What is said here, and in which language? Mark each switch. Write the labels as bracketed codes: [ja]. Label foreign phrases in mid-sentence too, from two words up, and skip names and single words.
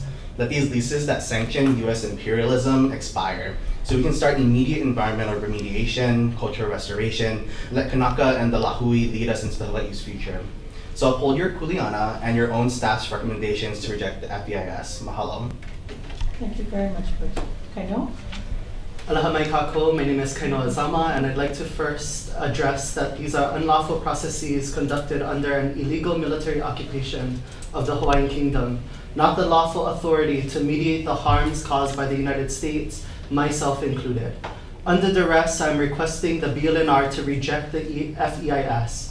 [en] Let these leases that sanction U.S. imperialism expire, so we can start immediate environmental remediation, cultural restoration, let Kanaka and the Lahui lead us into the Hawaii's future. So uphold your kuleana and your own staff's recommendations to reject the FEIS. Mahalo. Thank you very much, Bruce. Kaino? [haw] Aloha mai kako, [en] my name is Kaino Azama, and I'd like to first address that these are unlawful processes conducted under an illegal military occupation of the Hawaiian Kingdom, not the lawful authority to mediate the harms caused by the United States, myself included. Under duress, I'm requesting the BLNR to reject the FEIS.